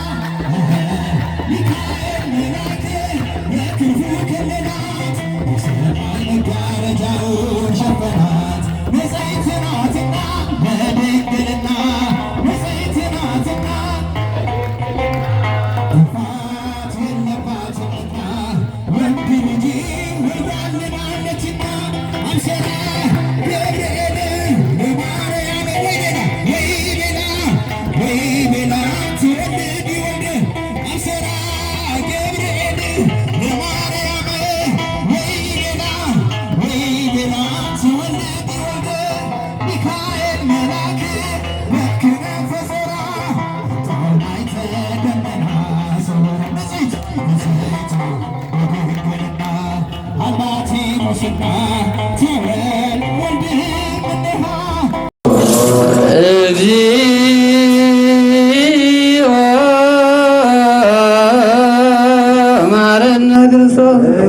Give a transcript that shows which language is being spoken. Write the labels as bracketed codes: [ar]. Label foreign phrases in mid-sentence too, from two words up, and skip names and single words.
[am] ሚካኤል መላከ በክንፉ ከለላት የሰማይ መጋረጃውን ሸፈናት ንጽሕት ናትና በድንግልና ንጽሕት ናትና ክፋት የለባትምና ወንድ ልጅ ወልዳለችና [gez] አብሰራ ገብርኤል ለማርያም ወይ ቤላ ትወልድ ወልደ አብሰራ ገብርኤል ለማርያም ወይ ቤላ ትወልድ ወልደ ሚካኤል መላክ በክነፈ ዞራ መቆናይተ ደመና ሰወረ ንጽሕት በድንግልና አልባቲ ሙስና ተወልድ እምኔሃ እግዚኦ መሐረነ ክርስቶስ